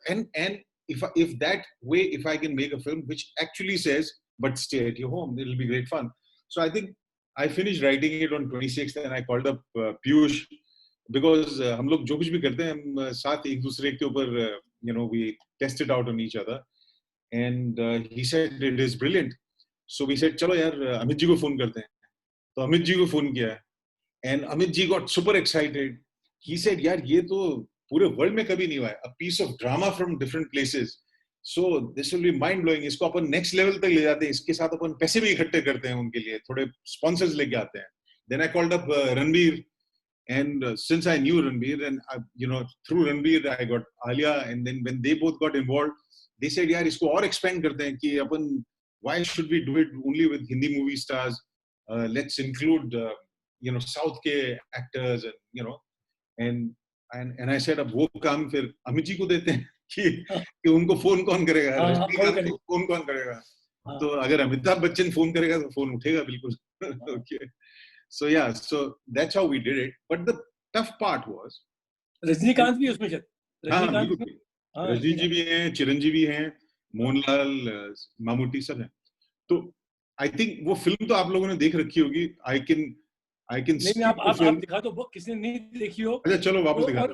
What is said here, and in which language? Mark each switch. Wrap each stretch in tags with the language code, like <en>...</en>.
<en>And if that way, if I can make a film which actually says, but stay at your home, it'll be great fun. So I think I finished writing it on 26th and I called up Piyush, because</en> <hi>हम लोग जो कुछ भी करते हैं हम साथ एक दूसरे के ऊपर</hi> <en>we test it out on each other, and he said it is brilliant. So we said</en> <hi>चलो यार अमित जी को फोन करते हैं, तो अमित जी को फोन किया,</hi> <en>and Amit ji got super excited. He said</en> <hi>यार ये तो पूरे वर्ल्ड में कभी नहीं हुआ है,</hi> <en>a piece of drama from different places, so this will be mind blowing.</en> <hi>इसको अपन</hi> <en>next level</en> <hi>तक ले जाते हैं, इसके साथ अपन पैसे भी इकट्ठे करते हैं उनके लिए, थोड़े sponsors लेके आते हैं.</hi> <en>Then I called up Ranveer, and since I knew Ranveer, and through Ranveer I got Alia, and then when they both got involved, they said</en> <hi>यार इसको और expand करते हैं कि अपन</hi> <en>why should we do it only with Hindi movie stars? Let's include</en> <hi>South के actors,</hi> <en>and and I said</en> <hi>अब वो काम फिर अमित जी को देते हैं कि उनको फोन कौन करेगा, रजनीकांत को फोन कौन करेगा, तो अगर अमिताभ बच्चन फोन करेगा तो फोन उठेगा बिल्कुल.</hi> <en>Okay. So yeah, so that's how we did it. But the tough part was</en> <hi>Rajinikanth भी उसमें थे. रजनी जी भी हैं, चिरंजीवी हैं, मोहनलाल, मामूटी सब हैं. तो</hi> <en>I think</en> <hi>वो फिल्म तो आप लोगों ने देख रखी होगी.</hi> <en>I can</en> <hi>नहीं आप दिखा दो, किसने नहीं देखी हो. अच्छा चलो वापस दिखा दो.</hi>